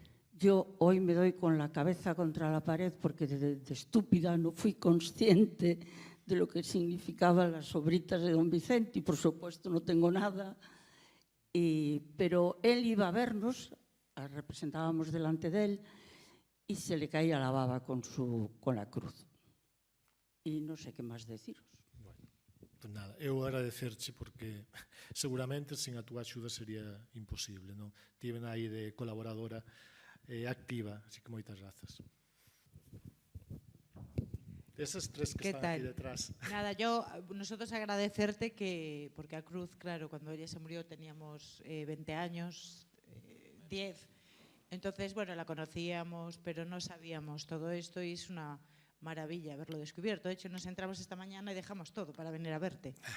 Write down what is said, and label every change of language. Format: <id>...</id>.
<es>Yo hoy me doy con la cabeza contra la pared porque de estúpida no fui consciente de lo que significaban las obritas de don Vicente y por supuesto no tengo nada, pero él iba a vernos, representábamos delante de él y se le caía la baba con la cruz.</es> <gl>E non sei que máis deciros. Bueno, pues nada, eu agradecerche porque seguramente sin a túa axuda sería imposible, non? Tiven aí de colaboradora activa, así que moitas grazas. Esas tres que están aquí detrás.</gl> <es>Nada, nosotros agradecerte que, porque a Cruz, claro, cuando ella se murió teníamos 20 años, 10, entonces, bueno, la conocíamos, pero no sabíamos todo esto y es una maravilla haberlo descubierto. De hecho, nos entramos esta mañana y dejamos todo para venir a verte.</es>